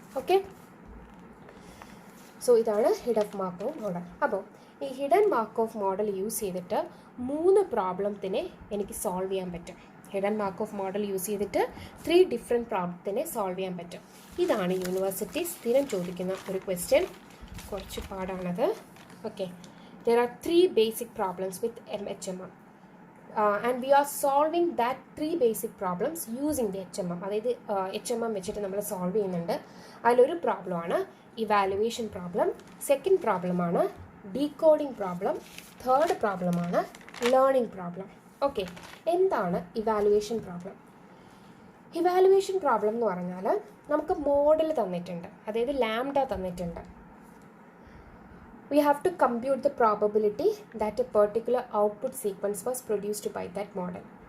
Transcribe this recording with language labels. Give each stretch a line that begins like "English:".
Malayalam: Okay, so ഇതാണ് hidden Markov model. അപ്പോൾ ഈ ഹിഡൻ മാർക്കോവ് മോഡൽ യൂസ് ചെയ്തിട്ട് 3 പ്രോബ്ലത്തിനെ എനിക്ക് സോൾവ് ചെയ്യാൻ പറ്റും. ഹിഡൻ മാർക്കോവ് മോഡൽ യൂസ് ചെയ്തിട്ട് 3 ഡിഫറെൻറ്റ് പ്രോബ്ലത്തിനെ സോൾവ് ചെയ്യാൻ പറ്റും. ഇതാണ് യൂണിവേഴ്സിറ്റി സ്ഥിരം ചോദിക്കുന്ന ഒരു ക്വസ്റ്റ്യൻ. കുറച്ച് പാടാണത്.
English: Okay, there are 3 basic problems with HMM and we are solving that 3 basic problems using the HMM.
Malayalam: അതായത് HMM വെച്ചിട്ട് നമ്മൾ സോൾവ് ചെയ്യുന്നുണ്ട്. അതിലൊരു പ്രോബ്ലമാണ് ഇവാലുവേഷൻ പ്രോബ്ലം, സെക്കൻഡ് പ്രോബ്ലമാണ് ഡീകോഡിംഗ് പ്രോബ്ലം, തേർഡ് പ്രോബ്ലമാണ് ലേണിംഗ് പ്രോബ്ലം. ഓക്കെ, എന്താണ് ഇവാലുവേഷൻ പ്രോബ്ലം? ഇവാലുവേഷൻ പ്രോബ്ലം എന്ന് പറഞ്ഞാൽ നമുക്ക് മോഡൽ തന്നിട്ടുണ്ട്, അതായത് ലാംഡ തന്നിട്ടുണ്ട്.
English: We have to compute the probability that a particular output sequence was produced by that model.